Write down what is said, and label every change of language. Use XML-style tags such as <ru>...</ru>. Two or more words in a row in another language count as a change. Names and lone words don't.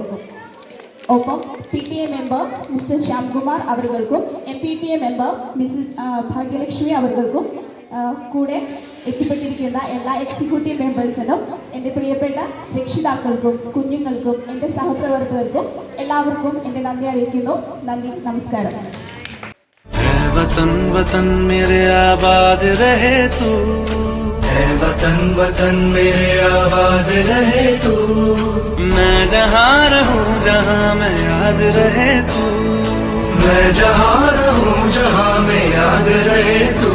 <ml>ഒപ്പം</ml> <en>PTA member Mister</en> <ml>ശ്യാംകുമാർ അവർക്കും</ml> <en>MPTA member Mrs</en> <ml>ഭാഗ്യലക്ഷ്മി അവർക്കും കൂടെ എത്തിപ്പെട്ടിരിക്കുന്ന എല്ലാ</ml> <en>executive members</en> <ml>എൻ്റെ പ്രിയപ്പെട്ട രക്ഷിതാക്കൾക്കും കുഞ്ഞുങ്ങൾക്കും എൻ്റെ സഹപ്രവർത്തകർക്കും എല്ലാവർക്കും എൻ്റെ നന്ദി അറിയിക്കുന്നു. നന്ദി, നമസ്കാരം.</ml> <hi>वतन वतन मेरे आबाद रहे तू, है वतन वतन मेरे आबाद रहे तू. मैं जहाँ रहूं जहाँ मैं याद रहे तू, मैं जहाँ रहूं जहाँ मैं याद रहे तू.</hi>